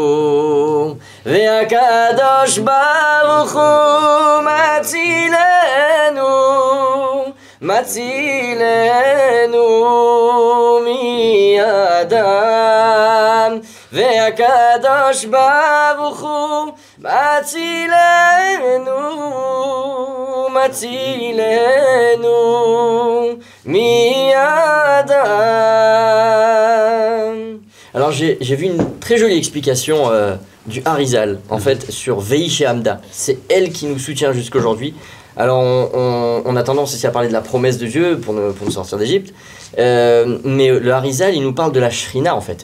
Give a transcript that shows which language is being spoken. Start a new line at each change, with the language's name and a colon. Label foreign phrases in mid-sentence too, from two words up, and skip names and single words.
Hebrew: והקדוש ברוך הוא מצילנו מידם והקדוש ברוך הוא מצילנו מידם.
French: Alors j'ai vu une très jolie explication du Harizal en fait sur
Hebrew: והיא שעמדה.
French: C'est elle qui nous soutient jusqu'aujourd'hui. Alors on a tendance ici à parler de la promesse de Dieu pour nous sortir d'Égypte, mais le Harizal il nous parle de la Shrina en fait.